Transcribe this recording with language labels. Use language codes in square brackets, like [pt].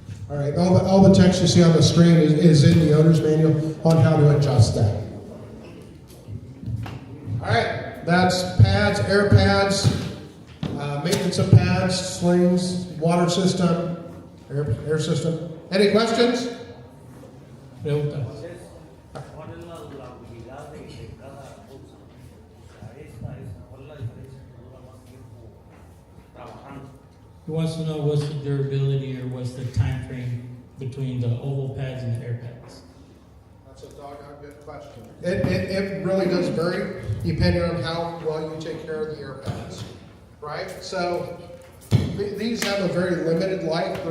[en] All right, all the text you see on the screen is in the owner's manual on how to adjust that. All right, that's pads, air pads, maintenance of pads, slings, water system, air system. Any questions? [es] Preguntas. ¿Cuál es la habilidad de cada cosa? O sea, ¿cuál es la diferencia que dura más tiempo trabajando? [en] He wants to know what's the durability or what's the time frame between the oval pads and the air pads. That's a doggone good question. It really does vary depending on how well you take care of the air pads, right? So these have a very limited life.